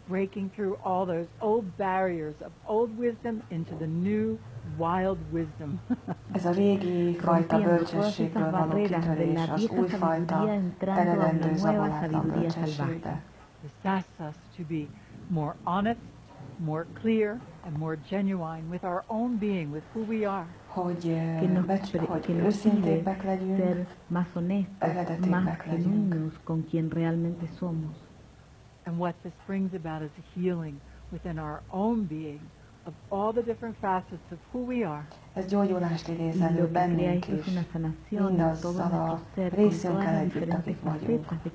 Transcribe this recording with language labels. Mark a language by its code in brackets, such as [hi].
[en] Breaking through all those old barriers of old wisdom into the new wild wisdom. [hu] Ez a régi fajta bölcsességből való kitörés az újfajta, eredendő zabolátlan bölcsességbe. [en] This asks us to be more honest, more clear, and more genuine with our own being, with who we are. [hu] Hogy őszintébbek legyünk, eredetébbek legyünk. [en] And what this brings about is a healing within our own being of all the different facets of who we are. [hu] Ez gyógyulást idéz elő bennünk is, mindazzal a részünkkel együtt, akik vagyunk.